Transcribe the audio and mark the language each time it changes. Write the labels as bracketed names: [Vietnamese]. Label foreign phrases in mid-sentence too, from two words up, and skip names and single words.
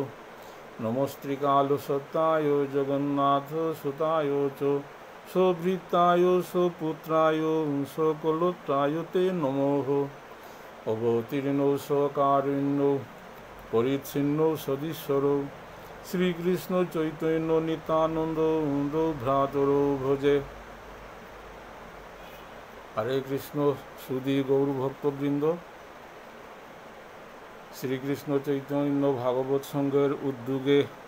[Sanskrit] নমস্ত্রিকালসত্তায় জগন্নাথ সুতায় চ সভৃত্তায় সপুত্রায় সকলোত্রায় তে নমঃ। অবতীর্ণৌ সকারুণ্যৌ পরিচ্ছিন্নৌ সদীশ্বরৌ শ্রীকৃষ্ণ চৈতন্য নিত্যানন্দ ভ্রাতরৌ ভজে। [Bangla] হরে কৃষ্ণ সুধী গৌর ভক্তবৃন্দ, শ্রীকৃষ্ণ চৈতন্য ভাগবত সংঘের উদ্যোগে